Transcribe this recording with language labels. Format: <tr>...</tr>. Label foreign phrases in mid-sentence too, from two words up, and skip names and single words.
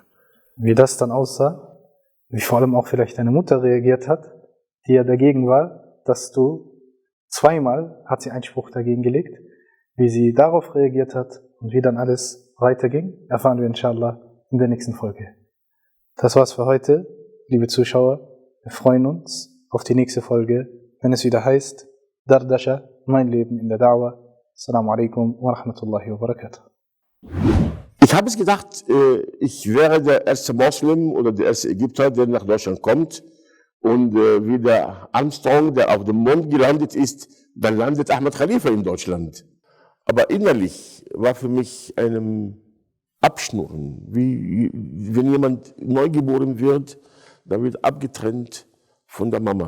<de>Wie das dann aussah, wie vor allem auch vielleicht deine Mutter reagiert hat, die ja dagegen war, dass du zweimal hat sie Einspruch dagegen gelegt. Wie sie darauf reagiert hat und wie dann alles weiterging, erfahren wir inshallah in der nächsten Folge. Das war's für heute, liebe Zuschauer. Wir freuen uns auf die nächste Folge, wenn es wieder heißt Dardasha, mein Leben in der Dawah.</de> <ar>السلام عليكم ورحمة الله وبركاته.</ar> <de>Ich habe es gedacht, ich wäre der erste Moslem oder der erste Ägypter, der nach Deutschland kommt. Und wie der Armstrong, der auf dem Mond gelandet ist, dann landet Ahmad Al-Khalifa in Deutschland. Aber innerlich war für mich ein Abschnurren, wie wenn jemand neugeboren wird, dann wird abgetrennt von der Mama.</de>